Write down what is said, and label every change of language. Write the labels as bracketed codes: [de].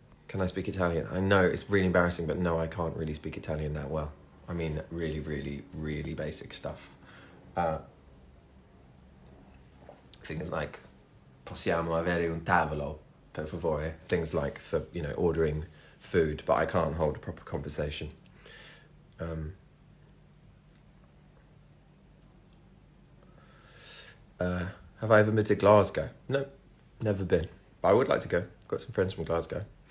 [en] Can I speak Italian? I know it's really embarrassing, but no, I can't really speak Italian that well. I mean, really, really, really basic stuff. Things like [it] possiamo avere un tavolo, per favore. [en] Things like for, ordering food, but I can't hold a proper conversation. Have I ever been to Glasgow? No, never been. But I would like to go. I've got some friends from Glasgow.